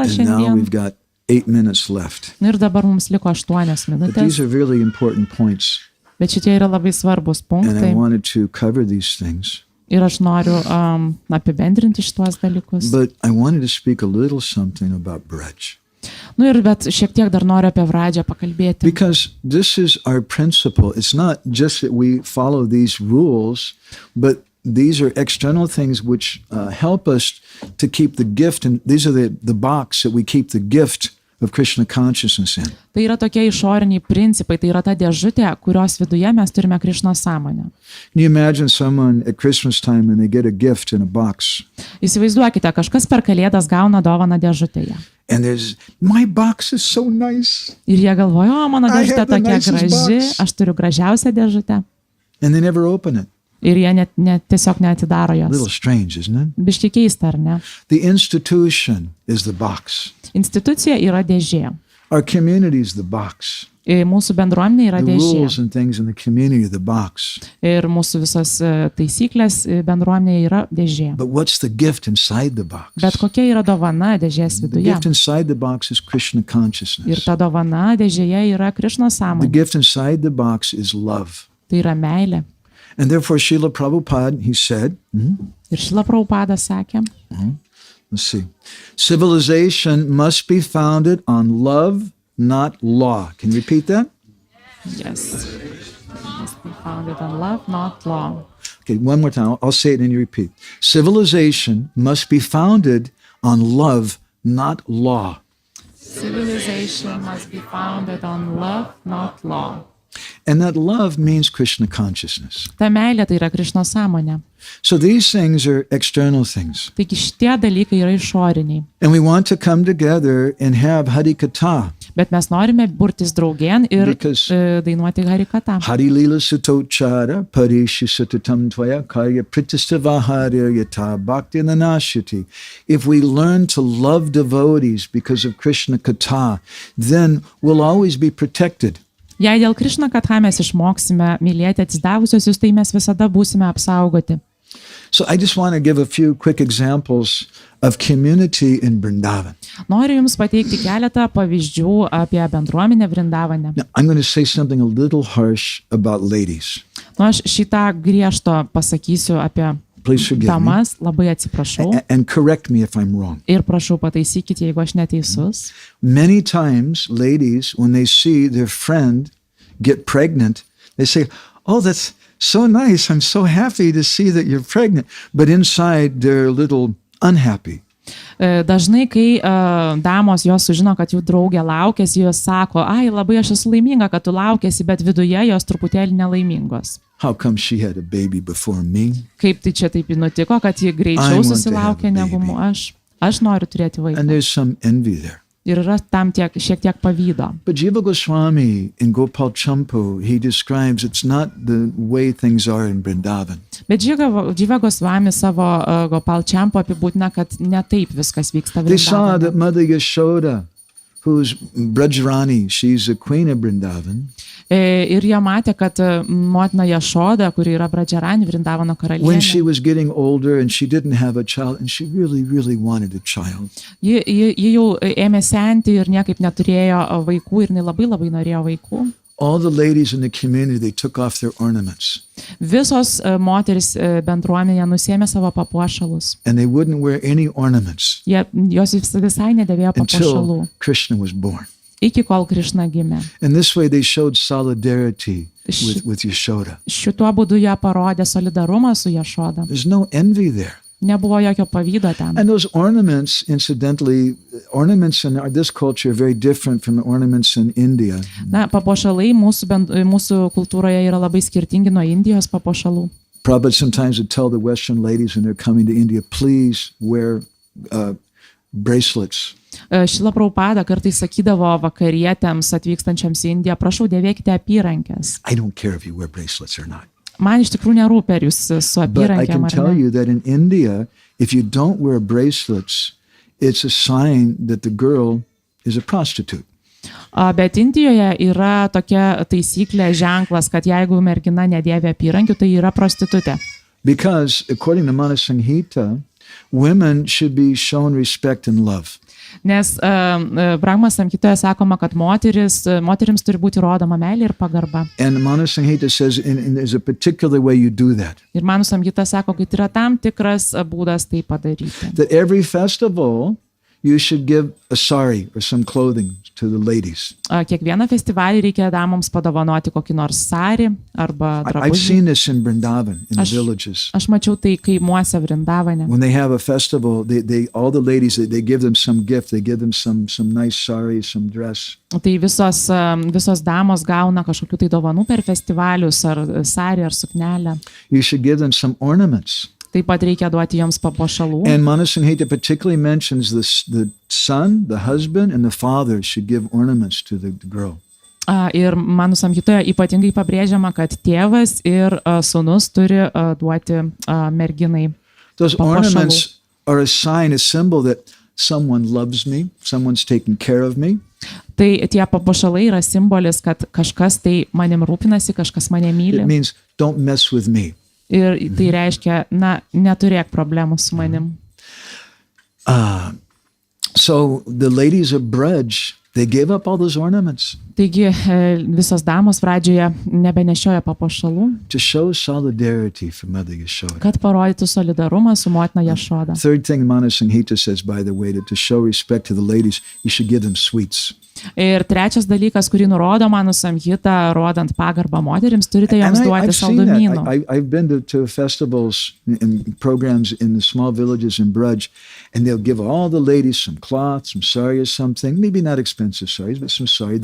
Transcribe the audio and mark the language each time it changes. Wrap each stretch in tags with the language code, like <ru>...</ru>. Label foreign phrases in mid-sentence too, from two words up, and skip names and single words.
<en>And now</en> <lt>šiandien.</lt> <en>we've got 8 minutes left.</en> <lt>Ir dabar mums liko 8</lt> <en>But these</en> <lt>minutės.</lt> <en>are really important points.</en> <lt>Bet šitie yra labai svarbus</lt> <en>And I</en> <lt>punktai.</lt> <en>wanted to cover these things.</en> <lt>Ir aš noriu apibendrinti šitos dalykus.</lt> <en>But I wanted to speak a little something about Braj.</en> <lt>Ir bet šiek tiek dar noriu apie Vradžą pakalbėti.</lt> <en>Because this is our principle. It's not just that we follow these rules, but these are external things which help us to keep the gift. And these are the box that we keep the gift of Krishna consciousness in.</en> <lt>Tai yra tokie išoriniai principai, tai yra ta dėžutė, kurios viduje mes turime Krišnos sąmonę.</lt> <en>Can you imagine someone at Christmas time and they get a gift in a box?</en> <lt>Įsivaizduokite, kažkas per Kalėdas gauna dovaną dėžutėje.</lt> <en>And my box is so nice.</en> <lt>Ir jie galvoja, o mano</lt> <en>I</en> <lt>dėžutė</lt> <en>have the</en> <lt>tokia</lt> <en>nicest</en> <lt>graži,</lt> <en>box.</en> <lt>aš turiu gražiausią dėžutę.</lt> <en>And they never open it.</en> <lt>Ir jie tiesiog neatidaro</lt> <en>A little</en> <lt>jos.</lt> <en>strange, isn't it?</en> <lt>Biški keista, ar ne?</lt> <en>The institution is the box.</en> <lt>Institucija yra dėžė.</lt> <en>Our community is the box.</en> <lt>Mūsų bendruomenė yra</lt> <en>The</en> <lt>dėžė.</lt> <en>rules and things in the community are the box.</en> <lt>Ir mūsų visos taisyklės bendruomenėje yra dėžė.</lt> <en>But what's the gift inside the box?</en> <lt>Bet kokia yra dovana dėžės</lt> <en>The</en> <lt>viduje?</lt> <en>gift inside the box is Krishna</en> <lt>Ir</lt> <en>consciousness.</en> <lt>ta dovana dėžėje yra Krišnos</lt> <en>The</en> <lt>sąmonė.</lt> <en>gift inside the box is love.</en> <lt>Tai yra meilė.</lt> <en>And therefore, Srila Prabhupada, he said,</en> <lt>Ir Šrila Prabhupada sakė,</lt> <en>let's see, civilization must be founded on love, not law. Can you repeat that? yes. Must be founded on love, not law. Okay, one more time. I'll say it and you repeat. Civilization must be founded on love, not law. Civilization must be founded on love, not law. And that love means Krishna consciousness.</en> <lt>Ta meilė tai yra Krišnos sąmonė.</lt> <en>So these things are external things.</en> <lt>Taigi šitie dalykai yra išoriniai.</lt> <en>And we want to come together and have Harikatha.</en> <lt>Bet mes norime burtis draugien ir</lt> <en>Because-</en> <lt>dainuoti Harikatą.</lt> <sa>Hari Lila Sutochara Parishi Sutatam Tvaya Karya Pritistavahara Yata Bhakti Nanashiti.</sa> <en>If we learn to love devotees because of Krishna Katha, then we'll always be protected.</en> <lt>Jei dėl Krišna Katha mes išmoksime mylėti atsidavusiosius, tai mes visada būsime apsaugoti.</lt> <en>So I just want to give a few quick examples of community in Vrindavan.</en> <lt>Noriu Jums pateikti keletą pavyzdžių apie bendruomenę Vrindavane.</lt> <en>Now, I'm going to say something a little harsh about ladies.</en> <lt>Aš šitą griežto pasakysiu apie</lt> <en>Please forgive me.</en> <lt>damas, labai atsiprašau</lt> <en>And correct me if I'm wrong.</en> <lt>ir prašau pataisykite, jeigu aš neteisus.</lt> <en>Many times, ladies, when they see their friend get pregnant, they say, oh, that's so nice. I'm so happy to see that you're pregnant. But inside, they're a little unhappy.</en> <lt>Dažnai, kai damos jos sužino, kad jų draugė laukėsi, jos sako, ai, labai aš esu laiminga, kad tu laukėsi, bet viduje jos truputėlį nelaimingos.</lt> <en>How come she had a baby before me?</en> <lt>Kaip tai čia taip nutiko, kad ji</lt> <en>I</en> <lt>greičiau</lt> <en>want to</en> <lt>susilaukė</lt> <en>have a</en> <lt>negu</lt> <en>baby.</en> <lt>aš? Aš noriu turėti vaiką.</lt> <en>And there's some envy there.</en> <lt>Ir yra tam šiek tiek pavydo.</lt> <en>But Jiva Goswami in Gopal Champu, he describes it's not the way things are in Vrindavan.</en> <lt>Bet Jiva Goswami savo Gopal Champu apibūdina, kad ne taip viskas vyksta</lt> <en>They saw</en> <lt>Vrindavane.</lt> <en>that Mother Yashoda, who's Vradžarenu, she's the queen of Vrindavan.</en> <lt>Ir jie matė, kad motina Jašoda, kuri yra Vradžarenu, Vrindavano</lt> <en>When she</en> <lt>karalienė,</lt> <en>was getting older and she didn't have a child, and she really, really wanted a child.</en> <lt>ji jau ėmė senti ir niekaip neturėjo vaikų ir jinai labai norėjo vaikų.</lt> <en>All the ladies in the community, they took off their ornaments.</en> <lt>Visos moteris bendruomenė nusėmė savo papuošalus.</lt> <en>And they wouldn't wear any ornaments</en> <lt>Jos visai nedėvėjo papuošalų,</lt> <en>until Krishna was born.</en> <lt>iki kol Krišna gimė.</lt> <en>And this way they showed solidarity with Yashoda.</en> <lt>Šituo būdu jie parodė solidarumą su Jašoda.</lt> <en>There's no envy there.</en> <lt>Nebuvo jokio pavydo ten.</lt> <en>And those ornaments, incidentally, ornaments in this culture are very different from the ornaments in India.</en> <lt>Na, papuošalai mūsų kultūroje yra labai skirtingi nuo Indijos papuošalų.</lt> <en>Prabhupada sometimes would tell the Western ladies when they're coming to India, please wear bracelets.</en> <lt>Šila Prabhupada kartais sakydavo vakarietėms atvykstančiams į Indiją, prašau, dėvėkite apyrankės.</lt> <en>I don't care if you wear bracelets or not.</en> <lt>Man iš tikrųjų nerūpi, ar jūs su</lt> <en>But I</en> <lt>apyrankėm</lt> <en>can</en> <lt>ar</lt> <en>tell</en> <lt>ne.</lt> <en>you that in India, if you don't wear bracelets, it's a sign that the girl is a prostitute.</en> <lt>Bet Indijoje yra tokia taisyklė, ženklas, kad jeigu mergina nedėvė apyrankių, tai yra prostitutė.</lt> <en>Because according to Manu Sanghita, women should be shown respect and love.</en> <lt>Nes Brahma Samhitoje sakoma, kad moterims turi būti rodoma meilė ir pagarba.</lt> <en>And Manu Sanghita says there's a particular way you do that.</en> <lt>Ir Manu Samhita sako, kad yra tam tikras būdas tai padaryti.</lt> <en>That every festival you should give a sari or some clothing to the ladies.</en> <lt>Kiekvieną festivalį reikia damoms padovanoti kokį nors sarį arba</lt> <en>I've</en> <lt>drabužį.</lt> <en>seen this in Vrindavan, in the villages.</en> <lt>Aš mačiau tai kaimuose Vrindavane.</lt> <en>When they have a festival, all the ladies, they give them some gift. They give them some nice sari, some dress.</en> <lt>Tai visos damos gauna kažkokių tai dovanų per festivalius, ar sarį, ar suknelę.</lt> <en>You should give them some ornaments.</en> <lt>Taip pat reikia duoti joms papuošalų.</lt> <en>And Manu Sanghita particularly mentions the son, the husband, and the father should give ornaments to the girl.</en> <lt>Ir Manu Samhitoje ypatingai pabrėžiama, kad tėvas ir sūnus turi duoti merginai</lt> <en>Those</en> <lt>papuošalų.</lt> <en>ornaments are a sign, a symbol that someone loves me, someone's taking care of me.</en> <lt>Tai tie papuošalai yra simbolis, kad kažkas tai manim rūpinasi, kažkas mane myli.</lt> <en>It means don't mess with me.</en> <lt>Ir tai reiškia, na, neturėk problemų su manim.</lt> <en>So the ladies of Braj, they gave up all those ornaments</en> <lt>Taigi visos damos Vradžoje nebenešioja papuošalų,</lt> <en>to show solidarity for Mother Yashoda.</en> <lt>kad parodytų solidarumą su motina Jašoda.</lt> <en>Third thing Manu Sanghita says, by the way, that to show respect to the ladies, you should give them sweets.</en> <lt>Ir trečias dalykas, kurį nurodo Manu Samhita, rodant pagarbą moterims, turite joms duoti</lt> <en>I've seen that.</en> <lt>saldumynų.</lt> <en>I've been to festivals and programs in the small villages in Braj, and they'll give all the ladies some cloth, some sari or something, maybe not expensive saris, but some sari.</en>